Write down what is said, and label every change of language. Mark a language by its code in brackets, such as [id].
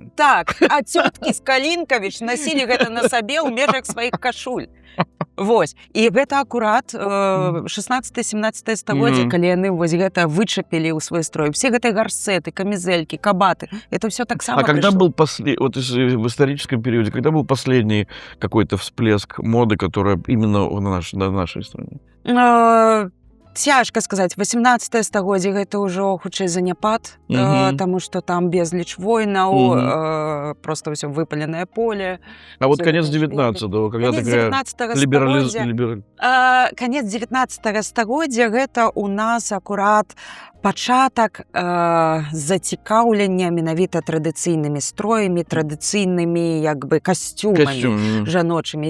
[be] Так, а цёткі з Калінкавіч насілі гэта на сабе ў межах сваіх кашуль. Вось. І гэта акурат 16-17 стагоддзе, калі яны вось гэта вычапілі ў свой строй. Все гэтыя гарсеты, камізэлькі, кабаты, это все таксама пришло. [ru] А когда был вот в историческом периоде, когда был последний какой-то всплеск моды, которая именно на нашей стране? [be] Цяжка сказаць. 18 стагоддзе гэта ўжо хутчэй заняпад, таму што там безліч войнаў, просто ўсё выпаленае поле. [ru] А вот конец 19-го, когда такая либерализм... [be] Конец 19 стагоддзя гэта у нас акурат пачатак зацікаўлення менавіта традыцыйнымі строямі, традыцыйнымі касцюмамі жаночымі.